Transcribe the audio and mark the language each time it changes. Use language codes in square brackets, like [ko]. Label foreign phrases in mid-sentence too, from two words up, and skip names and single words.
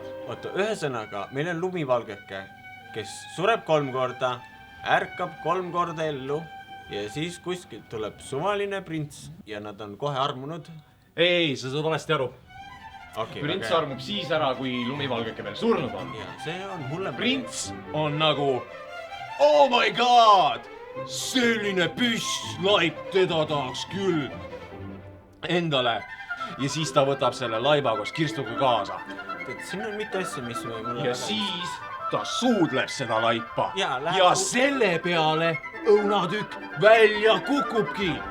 [et] Oota, ühesõnaga, meil on lumivalgeke, kes sureb 3 korda, ärkab 3 korda ellu ja siis kuskilt tuleb suvaline prints ja nad on kohe armunud. Ei, sa saad valesti aru. [en] Okay, [et] prints armub siis ära, kui lumivalgeke veel surnud on. Ja, see on hullem. Prints on nagu, [en] oh my god, [et] selline püsslaip, teda tahaks küll endale. Ja siis ta võtab selle laiba koos kirstuga kaasa. Siin on mitte asja, mis mulle... Ja siis ta suudleb seda laipa. Ja selle peale õunatükk välja kukubki.